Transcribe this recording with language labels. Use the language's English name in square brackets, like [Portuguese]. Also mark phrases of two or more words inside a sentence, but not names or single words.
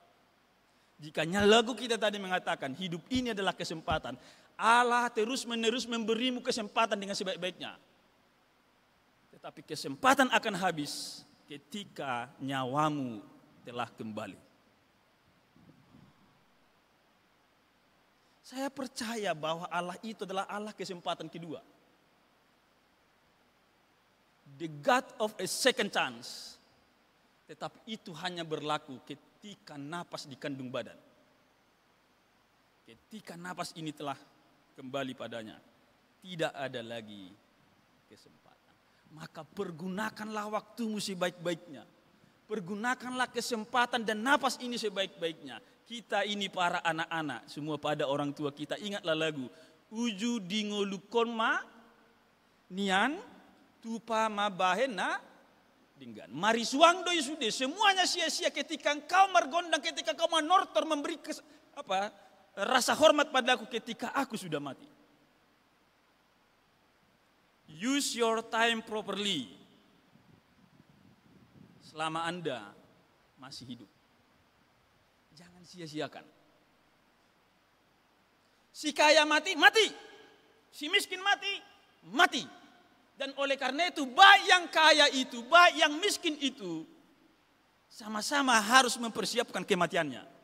[Indonesian] Jika lagu kita tadi mengatakan hidup ini adalah kesempatan, Allah terus-menerus memberimu kesempatan dengan sebaik-baiknya. Tetapi kesempatan akan habis ketika nyawamu telah kembali. Saya percaya bahwa Allah itu adalah Allah kesempatan kedua. [English] The God of a second chance. [Indonesian] Tetapi itu hanya berlaku ketika napas di kandung badan. Ketika napas ini telah kembali padanya, tidak ada lagi kesempatan. Maka pergunakanlah waktumu sebaik-baiknya. Pergunakanlah kesempatan dan napas ini sebaik-baiknya. Kita ini para anak-anak, semua pada orang tua kita, ingatlah lagu. [Batak Toba] Uju dingolukon ma, nian, tupa ma bahena, dinggan. Mari suang doi sude, [Indonesian] semuanya sia-sia ketika engkau mergondang, ketika engkau menortor, memberi rasa hormat padaku ketika aku sudah mati. [English] Use your time properly. [Indonesian] Selama Anda masih hidup. Jangan sia-siakan. Si kaya mati, mati. Si miskin mati, mati. Dan oleh karena itu, baik yang kaya itu, baik yang miskin itu, sama-sama harus mempersiapkan kematiannya.